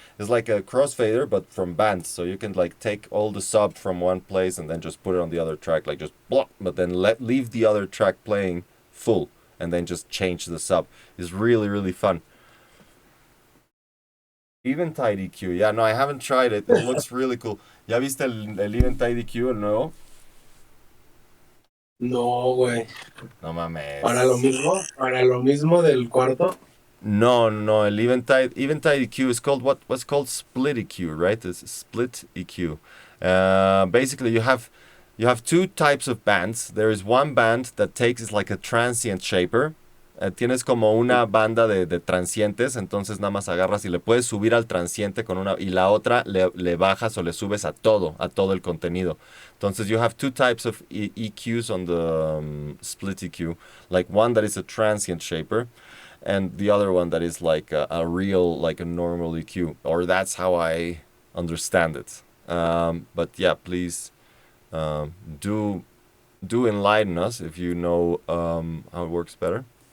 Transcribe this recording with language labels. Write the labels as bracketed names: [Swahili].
[English] It's like a crossfader but from bands, so you can like take all the sub from one place and then just put it on the other track, like just block, but then leave the other track playing full and then just change the sub. It's really fun. Eventide EQ, yeah, no, I haven't tried it. It looks really cool. [Spanish] ¿Ya viste el Eventide EQ, el nuevo? No, güey. No mames. Para lo mismo del cuarto. No, el [English] Eventide EQ is called what's called split EQ, right? It's split EQ. Basically, you have two types of bands. There is one band that takes like a transient shaper. [Spanish] Tienes como una banda de transientes, entonces nada más agarras y le puedes subir al transiente con una, y la otra le bajas o le subes a todo el contenido. Entonces [English] you have two types of EQs on the split EQ, like one that is a transient shaper, and the other one that is like a real, like a normal EQ, or that's how I understand it. But yeah, please do enlighten us if you know how it works better.